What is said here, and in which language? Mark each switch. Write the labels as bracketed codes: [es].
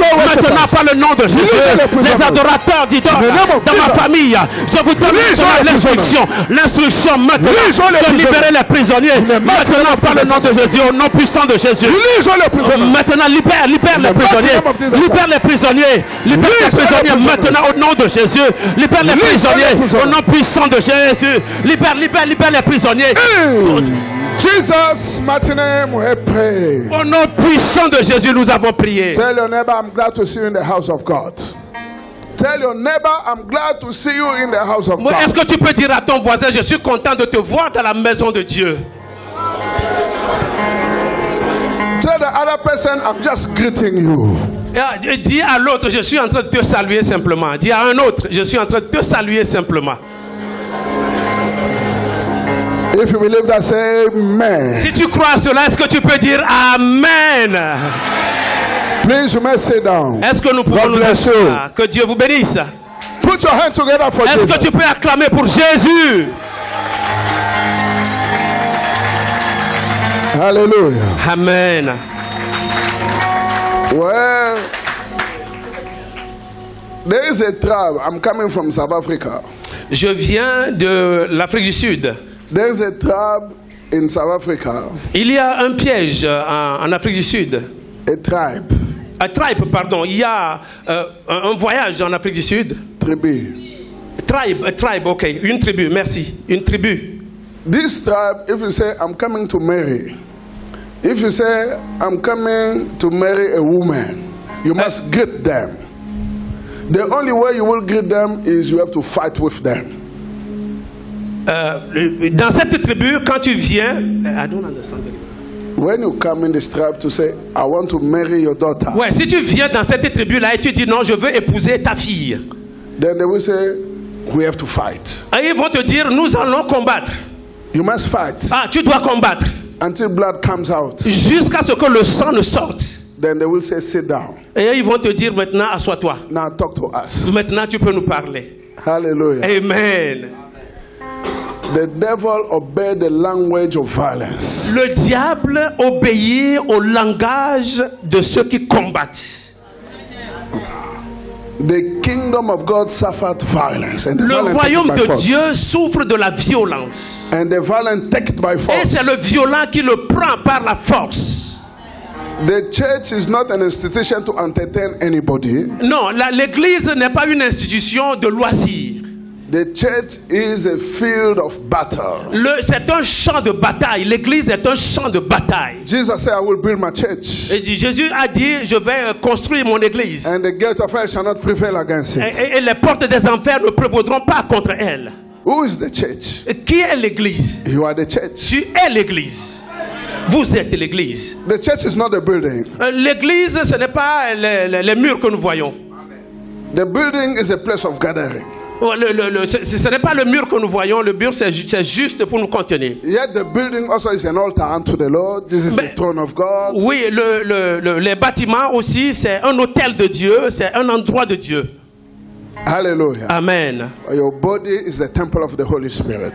[fr] Maintenant, par le nom de Jésus, les adorateurs d'idoles dans ma famille, je vous donne l'instruction maintenant de libérer les prisonniers. Maintenant, par le nom de Jésus, au nom puissant de Jésus. Maintenant, libère les prisonniers. Libère les prisonniers. Libère les prisonniers maintenant au nom de Jésus. Libère les prisonniers au nom puissant de Jésus. Libère les prisonniers. [en] Jesus' mighty name we pray. [fr] Au nom puissant de Jésus, nous avons prié. [en] Tell your neighbor, I'm glad to see you in the house of God. Tell your neighbor, I'm glad to see you in the house of God. [fr] Est-ce que tu peux dire à ton voisin, je suis content de te voir dans la maison de Dieu? [en] Tell the other person, I'm just greeting you. [fr] Dis à l'autre, je suis en train de te saluer simplement. Dis à un autre, je suis en train de te saluer simplement. [en] If you believe that, say amen. [fr] Si tu crois à cela, est-ce que tu peux dire amen? [en] Please, you may sit down. [fr] Est-ce que nous pouvons nous asseoir? Que Dieu vous bénisse. [en] Put your hands together for Jesus. [fr] Est-ce que tu peux acclamer pour Jésus? [en] Hallelujah. Amen. Well, there is a tribe. I'm coming from South Africa. [fr] Je viens de l'Afrique du Sud. [en] There is a tribe in South Africa. [fr] Il y a un piège en Afrique du Sud. [en] A tribe. [fr] Un tribe, pardon. Il y a un voyage en Afrique du Sud. Tribu. Tribe, ok. Une tribu, merci. Une tribu. [en] This tribe, if you say, I'm coming to marry. If you say, I'm coming to marry a woman, you must greet them. The only way you will greet them is you have to fight with them. [fr] Dans cette tribu, quand tu viens, [en] I don't understand. When you come in this tribe to say, I want to marry your daughter. [fr] Ouais, si tu viens dans cette tribu là et tu dis non, je veux épouser ta fille. [en] Then they will say, We have to fight. [fr] Et ils vont te dire, nous allons combattre. [en] You must fight [fr] Ah, tu dois combattre. [en] until blood comes out. [fr] Jusqu'à ce que le sang ne sorte. [en] Then they will say, sit down. [fr] Et ils vont te dire maintenant, assois-toi. [en] Now talk to us. [fr] Maintenant, tu peux nous parler. [en] Hallelujah. Amen. The devil obeyed the language of violence. [fr] Le diable obéit au langage de ceux qui combattent. [en] The kingdom of God suffered violence, and the [fr] Le [en] violent take it [fr] royaume [en] by [fr] de [en] force. [fr] Dieu souffre de la violence. [en] And the violent take it by [fr] Et [en] force. [fr] c'est le violent qui le prend par la force. [en] The church is not an institution to entertain anybody. [fr] Non, l'église n'est pas une institution de loisirs. [en] The church is a field of battle. [fr] C'est un champ de bataille. L'église est un champ de bataille. [en] Jesus said, I will build my church, [fr] Et Jésus a dit, je vais construire mon église. [en] and the gate of hell shall not prevail against it. [fr] Et les portes des enfers ne prévaudront pas contre elle. [en] Who is the church? [fr] Qui est l'église? [en] You are the church. [fr] Tu es l'église. Vous êtes l'église. [en] The church is not a building. [fr] L'église, ce n'est pas les murs que nous voyons. [en] The building is a place of gathering. [fr] Ce n'est pas le mur que nous voyons. Le mur, c'est juste pour nous contenir. [en] Yet the building also is an altar unto the Lord. This is the throne of God. [fr] Oui, les bâtiments aussi, c'est un hôtel de Dieu. C'est un endroit de Dieu. [en] Hallelujah. Amen. Your body is the temple of the Holy Spirit.